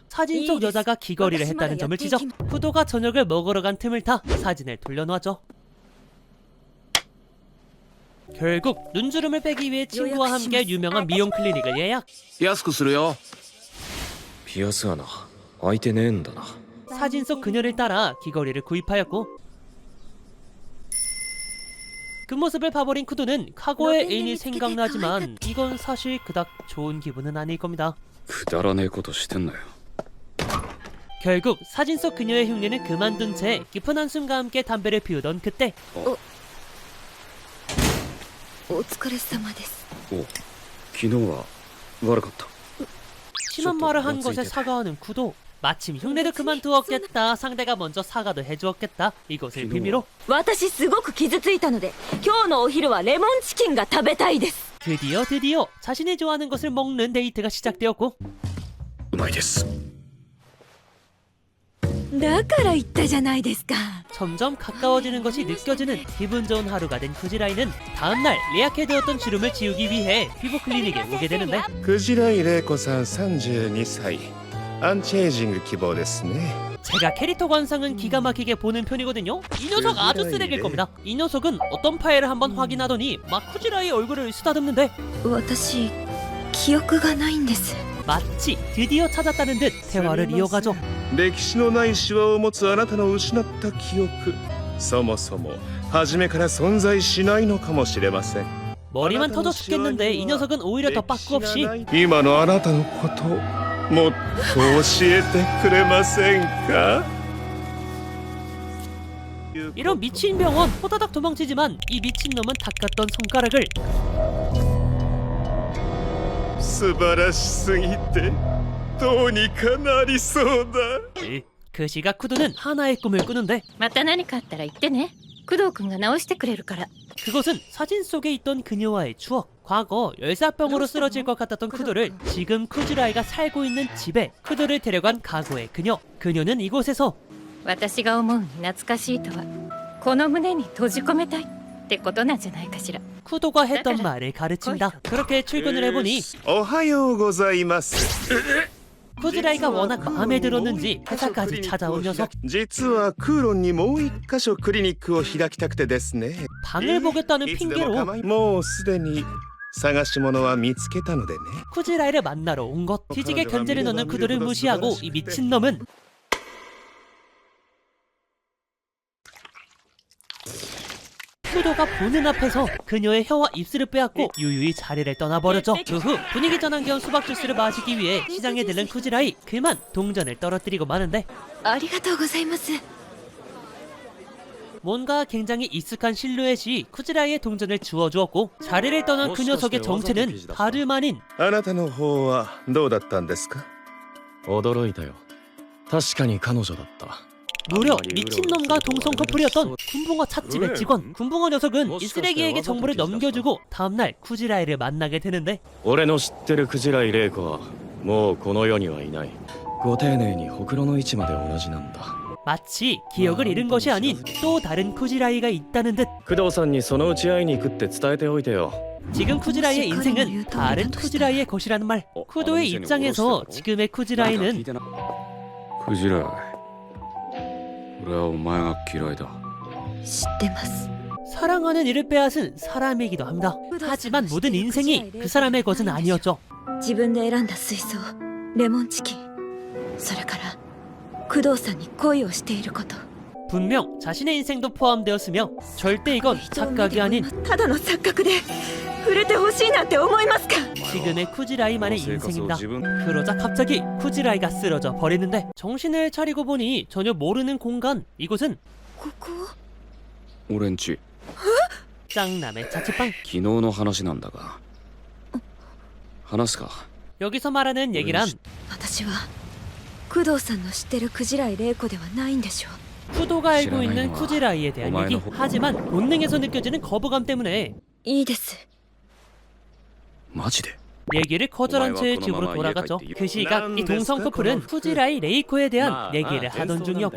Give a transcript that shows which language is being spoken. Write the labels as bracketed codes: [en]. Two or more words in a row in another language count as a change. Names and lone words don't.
[ko] 사진 속 여자가 귀걸이를 했다는 점을 지적. 쿠도가 저녁을 먹으러 간 틈을 타 사진을 돌려놓았죠. 결국 눈주름을 빼기 위해 친구와 함께 유명한 미용 클리닉을 예약. [ja] 安くするよ。ピアス穴開いてねえんだな。 [ko] 사진 속 그녀를 따라 귀걸이를 구입하였고, 그 모습을 봐버린 쿠도는 과거의 애인이 생각나지만 이건 사실 그닥 좋은 기분은 아닐 겁니다. [ja] くだらねえことしてんなよ。 [ko] 결국 사진 속 그녀의 흉내는 그만둔 채 깊은 한숨과 함께 담배를 피우던 그때 [ja] お疲れ様です。お、昨日は悪かった。 [ko] 심한 말을 한 것에 사과하는 쿠도. 마침 흉내도 그만두었겠다. 상대가 먼저 사과도 해주었겠다. 이것을 빌미로 [ja] 私すごく傷ついたので今日のお昼はレモンチキンが食べたいです。 [ko] 드디어 자신이 좋아하는 것을 먹는 데이트가 시작되었고, [ja] うまいです。だから言ったじゃないですか。 [ko] 점점 가까워지는 것이 느껴지는 기분 좋은 하루가 된 쿠지라이는 다음날 예약해 두었던 주름을 지우기 위해 피부 클리닉에 오게 되는데 [ja] クジライ玲子さん32歳。アンチエイジング希望ですね。 [ko] 제가 캐릭터 관상은 기가 막히게 보는 편이거든요. 이 녀석 아주 쓰레기일 겁니다. 이 녀석은 어떤 파일을 한번 확인하더니 막 쿠지라이의 얼굴을 쓰다듬는데 [ja] 私記憶がないんです。 [ko] 마치 드디어 찾았다는 듯 대화를 이어가죠. [ja] 歴史のないシワを持つあなたの失った記憶、そもそも初めから存在しないのかもしれません。 [ko] 머리만 터져 죽겠는데 이 녀석은 오히려 더 빠꾸 없이 [ja] 今のあなたのこともっと教えてくれませんか？ [ko] 이런 미친 병원 호다닥 도망치지만 이 미친놈은 닦았던 손가락을 [ja] 素晴らしすぎてどうにかなりそうだ。 [ko] 그 시각 쿠도는 하나의 꿈을 꾸는데 [ja] また何かあったら言ってね。工藤くんが直してくれるから。 [ko] 그것은 사진 속에 있던 그녀와의 추억. 과거 열사병으로 쓰러질 것 같았던 쿠도를 지금 쿠지라이가 살고 있는 집에 쿠도를 데려간 과거의 그녀. 그녀는 이곳에서 [ja] 私が思うに懐かしいとは、この胸に閉じ込めたいってことなんじゃないかしら。 [ko] 쿠도가 했던 말을 가르친다. 그렇게 출근을 해보니 [ja] おはようございます。 [ko] 쿠지라이가 워낙 마음에 들었는지 회사까지 찾아온 녀석. [ja] 実はクーロンにもう一箇所クリニックを開きたくてですね。 [ko] 방을 보겠다는 [ja] いつでも [ko] 핑계로 [ja] 構いもうすでに探し物は見つけたのでね。 [ko] 쿠지라이를 만나러 온 것. 뒤지게 견제를 넣는 쿠도를 무시하고 이 미친놈은 쿠도가 보는 앞에서 그녀의 혀와 입술을 빼앗고 유유히 자리를 떠나버렸죠. 그 후 분위기 전환 겸 수박 주스를 마시기 위해 시장에 들른 쿠지라이. 그만 동전을 떨어뜨리고 마는데 [ja] ありがとうございます。 [ko] 뭔가 굉장히 익숙한 실루엣이 쿠지라이의 동전을 주워주었고 자리를 떠난 그 녀석의 정체는 다름 아닌 [ja] あなたの方はどうだったんですか？驚いたよ。確かに彼女だった。 [ko] 무려 미친놈과 동성 커플이었던 군붕어 찻집의 직원. 군붕어 녀석은 이 쓰레기에게 정보를 넘겨주고 다음날 쿠지라이를 만나게 되는데 [ja] 俺の知ってるクジライ玲子はもうこの世にはいない。ご丁寧にほくろの位置まで同じなんだ。 [ko] 마치 기억을 잃은 것이 아닌 또 다른 쿠지라이가 있다는 듯. [ja] 工藤さんにそのうち会いに行くって伝えておいてよ。 [ko] 지금 쿠지라이의 인생은 다른 쿠지라이의 것이라는 말. 쿠도의 입장에서 지금의 쿠지라이는 [ja] クジライ、俺はお前が嫌いだ。知ってます。 [ko] 사랑하는 이를 빼앗은 사람이기도 합니다. 하지만 모든 인생이 그 사람의 것은 아니었죠. [ja] 自分で選んだ水槽、レモンチキン、それから工藤さんに恋をしていること。 [ko] 분명 자신의 인생도 포함되었으며 절대 이건 착각이 아닌 [ja] ただの錯覚で触れてほしいなんて思いますか？ [ko] 지금의 쿠지라이만의 인생입니다. 그러자 갑자기 쿠지라이가 쓰러져 버리는데 정신을 차리고 보니 전혀 모르는 공간. 이곳은 [ja] ここ？俺んち、 [ko] 짱남의 자취방. [ja] 昨日の話なんだが。話すか。 [ko] 여기서 말하는 얘기란 [ja] 私は工藤さんの知ってるクジライ玲子ではないんでしょう。 [ko] 쿠도가 알고 있는 쿠지라이에 대한 얘기. 하지만 본능에서 느껴지는 거부감 때문에 [ja] いいです。マジで？ [ko] 얘기를 거절한 채 집으로 돌아갔죠. 그 시각 이 동성 커플은 쿠지라이 레이코에 대한 얘기를 하던 중이었고